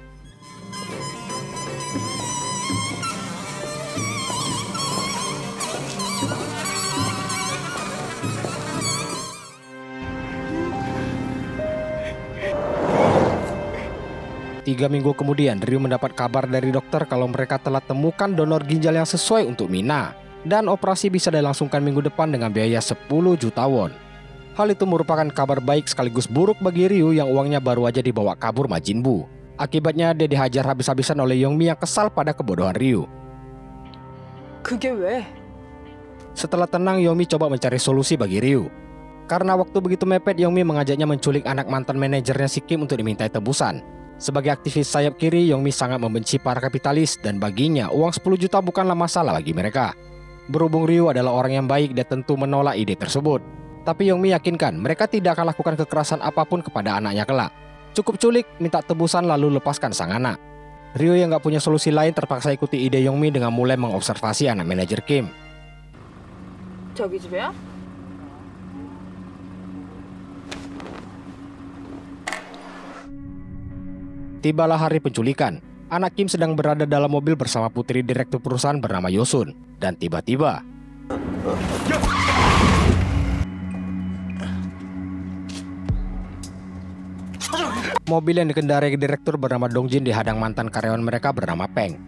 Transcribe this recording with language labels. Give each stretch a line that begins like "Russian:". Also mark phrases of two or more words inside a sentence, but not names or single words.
Indonesian: Tiga minggu kemudian, Ryu mendapat kabar dari dokter kalau mereka telah temukan donor ginjal yang sesuai untuk Mina. Dan operasi bisa dilangsungkan minggu depan dengan biaya 10 juta won. Hal itu merupakan kabar baik sekaligus buruk bagi Ryu yang uangnya baru aja dibawa kabur Majin Buu. Akibatnya dia dihajar habis-habisan oleh Yongmi yang kesal pada kebodohan Ryu.
Korean: 그게 왜?
Indonesian: Setelah tenang, Yongmi coba mencari solusi bagi Ryu. Karena waktu begitu mepet, Yongmi mengajaknya menculik anak mantan manajernya si Kim untuk dimintai tebusan. Sebagai aktivis sayap kiri, Yongmi sangat membenci para kapitalis dan baginya uang 10 juta bukanlah masalah bagi mereka. Berhubung Ryu adalah orang yang baik, dia tentu menolak ide tersebut. Tapi Yongmi yakinkan mereka tidak akan lakukan kekerasan apapun kepada anaknya kelak. Cukup culik, minta tebusan lalu lepaskan sang anak. Ryu yang gak punya solusi lain terpaksa ikuti ide Yongmi dengan mulai mengobservasi anak manajer Kim.
Korean: 저기 집에야?
Indonesian: Tibalah hari penculikan. Anak Kim sedang berada dalam mobil bersama putri direktur perusahaan bernama Yosun. Dan tiba-tiba mobil yang dikendarai direktur bernama Dongjin dihadang mantan karyawan mereka bernama Peng.